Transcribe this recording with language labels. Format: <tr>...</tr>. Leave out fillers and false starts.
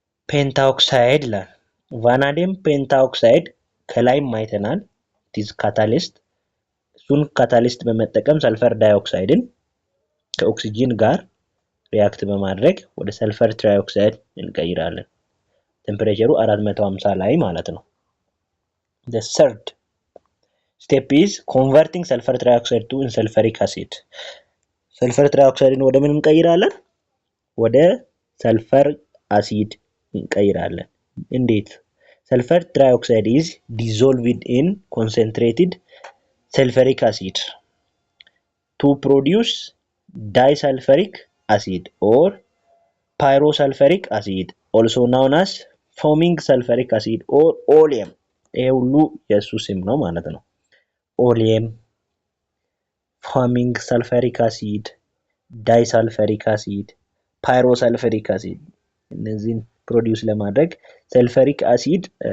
<am>ፔንታኦክሳይድ ይላል። ቫናዲየም ፔንታኦክሳይድ ከላይም አይተናል ዲስ ካታሊስት እሱን ካታሊስት በመጠቀም ሰልፈር ዳይኦክሳይድን ከኦክሲጂን ጋር ሪአክት በማድረግ ወደ ሰልፈር ትራይኦክሳይድ እንቀይራለን። ቴምፕሬቸሩ 450 ላይ ማለት ነው።</am> <en>The third step is converting sulfur trioxide to sulfuric acid.</en> <am>ሰልፈር ትራይኦክሳይድን ወደ ምን እንቀይራለን? ወደ ሰልፈር አሲድ እንቀይራለን። እንዴት?</am> <en>Sulfur trioxide is dissolved in concentrated sulfuric acid to produce disulfuric acid or pyrosulfuric acid, also known as foaming sulfuric acid or oleum.</en> <am>ይሄ ሁሉ የሱ ስም ነው ማለት ነው። ኦሊየም፣ foaming sulfuric acid፣ disulfuric acid፣ pyrosulfuric acid እነዚህን ፕሮዲውስ ለማድረግ ሰልፈሪክ አሲድ</am>